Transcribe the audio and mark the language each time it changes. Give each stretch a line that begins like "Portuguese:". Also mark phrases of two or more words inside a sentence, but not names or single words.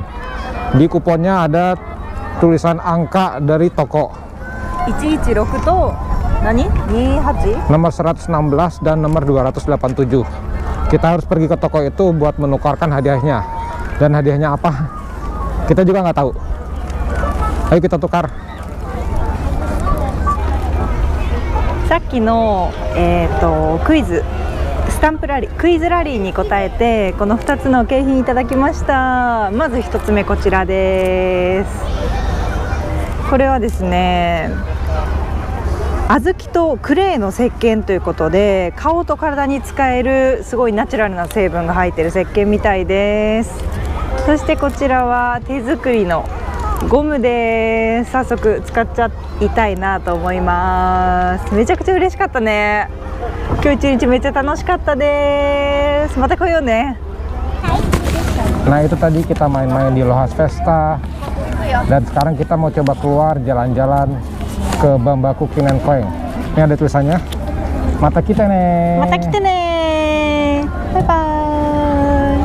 Indonesian: Di kuponnya ada tulisan angka dari toko.
Japanese: 116 と何 28
Indonesian: Nomor 116 dan nomor 287. Kita harus pergi ke toko itu buat menukarkan hadiahnya. Dan hadiahnya apa? Kita juga nggak tahu. Ayo kita tukar.
Japanese: さっきの、クイズスタンプラリークイズラリーに答えてこの2つの景品いただきました。まず1つ目こちらです。これはですね、小豆とクレーの石鹸ということで、顔と体に使えるすごいナチュラルな成分が入っている石鹸みたいです。そしてこちらは手作りのゴムです。早速使っちゃいたいなと思います。めちゃくちゃ嬉しかったね。今日一日めっちゃ楽しかったです。また来ようね。
Indonesian: Nah itu tadi kita main-main di Lohas Festa. Dan sekarang kita mau coba keluar jalan-jalan ke Bambaku Kinen Koeng. Ini ada tulisannya, mata kita nih. Mata kita nih.
English: Bye bye.